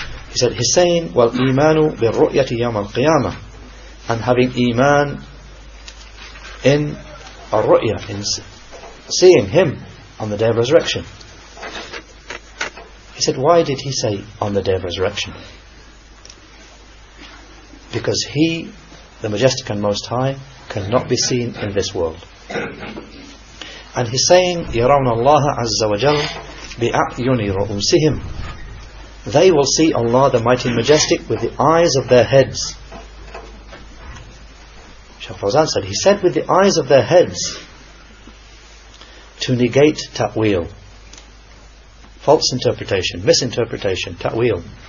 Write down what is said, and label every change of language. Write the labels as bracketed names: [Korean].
[English] He said, he's saying, [Arabic] wal imanu bil ru'yati yawm al qiyamah, [English] and having iman in ar-ru'ya, in seeing Him on the day of resurrection. He said, why did he say on the day of resurrection? Because He, the Majestic and Most High, cannot be seen in this world. And he's saying, [Arabic] يَرَوْنَ اللَّهَ عَزَّ وَجَلَّ بِأَعْيُنِ رُؤُوسِهِمْ. [English] They will see Allah, the Mighty and Majestic, with the eyes of their heads. Shaykh Fawzan said, he said with the eyes of their heads, to negate ta'wil, false interpretation, misinterpretation, ta'wil.